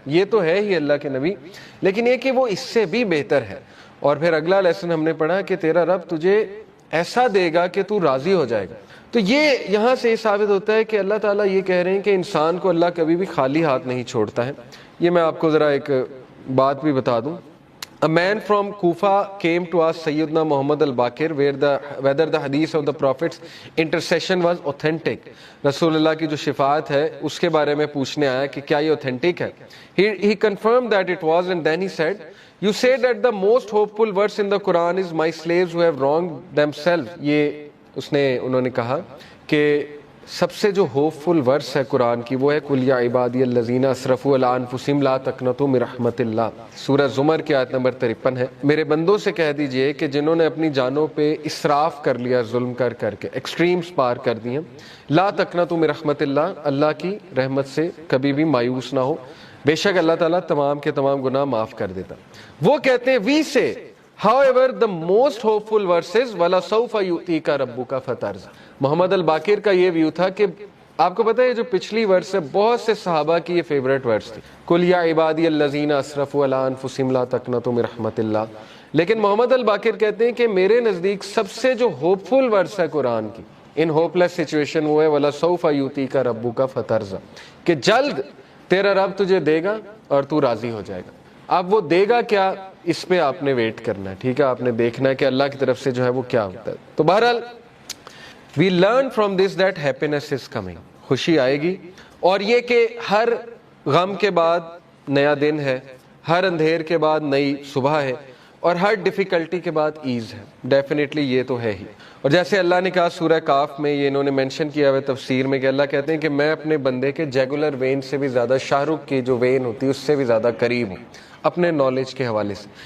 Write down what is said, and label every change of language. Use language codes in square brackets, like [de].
[ur] یہ تو ہے ہی اللہ کے نبی، لیکن یہ کہ وہ اس سے بھی بہتر ہے. اور پھر اگلا لیسن ہم نے پڑھا کہ تیرا رب تجھے ایسا دے گا کہ تو راضی ہو جائے گا. تو یہ یہاں سے یہ ثابت ہوتا ہے کہ اللہ تعالیٰ یہ کہہ رہے ہیں کہ انسان کو اللہ کبھی بھی خالی ہاتھ نہیں چھوڑتا ہے. یہ میں آپ کو ذرا ایک بات بھی بتا دوں. [en] A man from Kufa came to ask Sayyidina Muhammad al-Baqir whether the hadith of the Prophet's intercession was authentic. [ur] رسول اللہ کی جو شفاعت ہے اس کے بارے میں پوچھنے آیا کہ کیا یہ authentic ہے. [en] He confirmed that it was, and then he said, you said that the most hopeful verse in the Quran is my slaves who have wronged themselves. [ur] یہ انہوں نے کہا کہ سب سے جو ہوپ فل ورس ہے قرآن کی وہ ہے [ar] قل یا عبادی الذین اسرفوا علی انفسہم لا تقنطوا من رحمت اللہ. [ur] سورہ زمر کی آیت نمبر 53 ہے. میرے بندوں سے کہہ دیجئے کہ جنہوں نے اپنی جانوں پہ اسراف کر لیا، ظلم کر کے ایکسٹریمز پار کر دیے، [ar] لا تقنطوا من رحمت اللہ، [ur] اللہ کی رحمت سے کبھی بھی مایوس نہ ہو، بے شک اللہ تعالیٰ تمام کے تمام گناہ معاف کر دیتا. وہ کہتے ہیں [en] وی سے however the most hopeful verses [ar] وَلَسَوْفَ يُؤْتِيكَ رَبُّكَ فَتَرْضَىٰ. [ur] محمد الباقر کا یہ ویو تھا کہ آپ کو پتہ ہے جو پچھلی ورس ہے بہت سے صحابہ کی یہ فیوریٹ ورس تھی، [ar] قُلْ يَا عِبَادِيَ الَّذِينَ أَسْرَفُوا عَلَىٰ أَنفُسِهِمْ لَا تَقْنَطُوا مِن رَحْمَتِ اللَّهِ. [ur] لیکن محمد الباقر کہتے ہیں کہ میرے نزدیک سب سے جو ہوپ فل ورس ہے قرآن کی ان ہوپ لیس سچویشن وہ ہے [ar] وَلَسَوْفَ يُؤْتِيكَ رَبُّكَ فَتَرْضَىٰ، [ur] کہ جلد تیرا رب تجھے دے گا اور تو راضی ہو جائے گا. اب وہ دے گا کیا، اس پہ آپ نے ویٹ کرنا ہے. ٹھیک ہے، آپ نے دیکھنا ہے کہ اللہ کی طرف سے جو ہے وہ کیا ہوتا ہے. تو بہرحال [en] we learn from this that happiness is coming. [ur] خوشی آئے گی، اور یہ کہ ہر غم کے بعد نیا دن ہے، ہر اندھیر کے بعد نئی صبح ہے، اور ہر ڈیفیکلٹی کے بعد ایز ہے. ڈیفینیٹلی یہ تو ہے ہی. اور جیسے اللہ نے کہا سورہ کاف میں، یہ انہوں نے مینشن کیا ہوا تفسیر میں کہ اللہ کہتے ہیں کہ میں اپنے بندے کے جیگولر وین سے بھی زیادہ، شاہ رخ کی جو وین ہوتی ہے اس سے بھی زیادہ قریب ہوں اپنے نالج کے حوالے سے.